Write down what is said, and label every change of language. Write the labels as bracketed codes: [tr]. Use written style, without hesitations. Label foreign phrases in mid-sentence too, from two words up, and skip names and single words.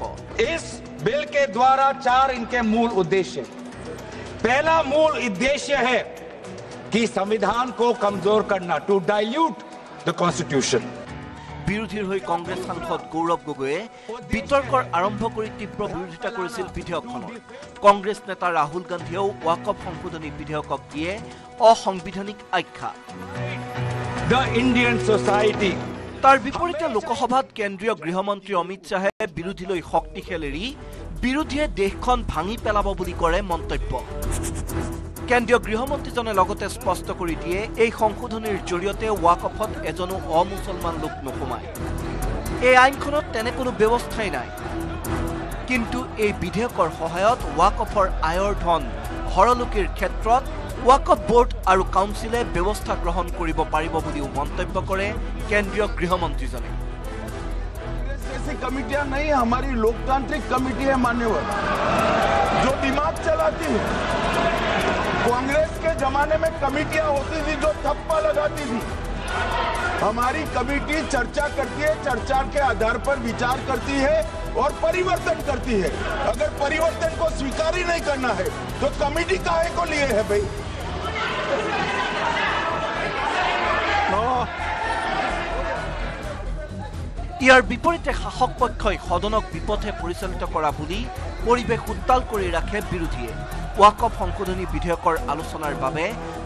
[hi] इस बिल के द्वारा 4 इनके मूल उद्देश्य पहला मूल उद्देश्य है कि संविधान को कमजोर करना [en] to dilute the constitution [as] বিৰোধীৰ হৈ কংগ্ৰেছ সাংসদ গৌৰৱ গগৈয়ে বিতৰ্কৰ আৰম্ভ কৰি তীব্ৰ বিৰোধিতা কৰিছিল বিধেয়কখনৰ কংগ্ৰেছ নেতা ৰাহুল গান্ধীয়েও ওয়াকফ সংশোধনী বিধেয়কক দিয়ে অসাংবিধানিক আখ্যা [en] the Indian society [as] তাৰ বিপৰীতে লোকসভাত কেন্দ্ৰীয় গৃহমন্ত্ৰী অমিত শাহে বিৰোধীলৈ শক্তিশালী এৰি বিৰোধীয়ে দেশখন ভাঙি পেলাব বুলি কৰে মন্তব্য কেন্দ্ৰীয় গৃহমন্ত্ৰীজনে লগতে স্পষ্ট কৰি দিয়ে এই সংশোধনীৰ জৰিয়তে ওয়াকফত এজনো অমুছলমান লোক নোসোমায় এই আইনখনত তেনে কোনো ব্যৱস্থাই নাই কিন্তু এই বিধেয়কৰ সহায়ত ওয়াকফৰ আয়ৰ ধন হৰলোকিৰ ক্ষেত্ৰত ওয়াকফ বোৰ্ড আৰু কাউন্সিলে ব্যৱস্থা গ্ৰহণ কৰিব পাৰিব বুলিও মন্তব্য কৰে কেন্দ্ৰীয় গৃহমন্ত্ৰীজনে [hi] ऐसी कमिटियां नहीं हमारी लोकतांत्रिक कमिटी है मान्यवर जो दिमाग चलाती है कांग्रेस के जमाने में कमिटियां होती थी जो थप्पा लगाती थी हमारी कमिटी चर्चा करती है चर्चा के आधार पर विचार करती है और परिवर्तन करती है अगर परिवर्तन को स्वीकार ही नहीं करना है तो कमिटी काहे को लिए है भाई [as] ইয়াৰ বিপৰীতে শাসক পক্ষই সদনক বিপথে পৰিচালিত কৰা বুলি পৰিৱেশ উত্তাল কৰি ৰাখে বিৰোধীয়ে ওয়াকফ সংশোধনী বিধেয়কৰ আলোচনাৰ বাবে